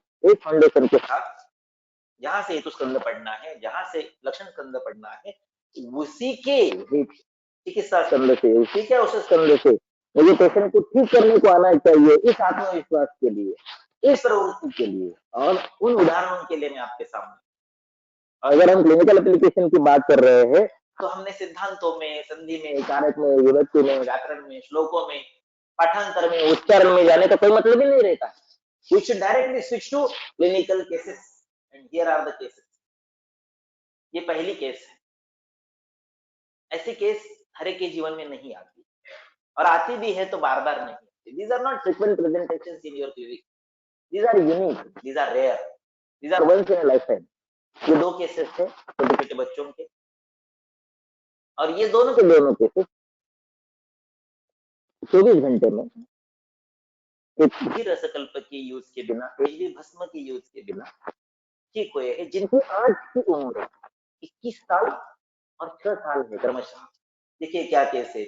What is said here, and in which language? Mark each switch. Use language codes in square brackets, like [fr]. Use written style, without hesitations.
[hi] एक फाउंडेशन के साथ जहां से हेतु स्कंद पढ़ना है, जहां से लक्षण स्कंद पढ़ना है, उसी के चिकित्सा स्कंद से, उसी के औषध स्कंद से मुझे पेशेंट को ठीक करने को आना चाहिए, इस आत्मविश्वास के लिए, इस प्रवृत्ति के लिए और उन उदाहरणों के लिए मैं आपके सामने। अगर हम क्लिनिकल एप्लीकेशन की बात कर रहे हैं तो हमने सिद्धांतों में, संधि में, कारक में, विभक्ति में, व्याकरण में, श्लोकों में, पाठांतर में, उच्चारण में जाने का कोई मतलब ही नहीं रहता। [en] We should directly switch to clinical cases and here are the cases. [hi] ये पहली केस है। ऐसी केस हर एक के जीवन में नहीं आती और आती भी है तो बार बार नहीं आती। [en] These are not frequent presentations in your clinic. These are unique. These are rare. These are once in a lifetime. [hi] ये 2 केसेस थे छोटे छोटे बच्चों के और ये दोनों के दोनों केसेस 24 घंटे में एक भी रसकल्प की यूज के बिना, एक भी भस्म की यूज के बिना ठीक हुए हैं, जिनकी आज की उम्र 21 साल और 6 साल है क्रमशः। देखिए क्या केस है।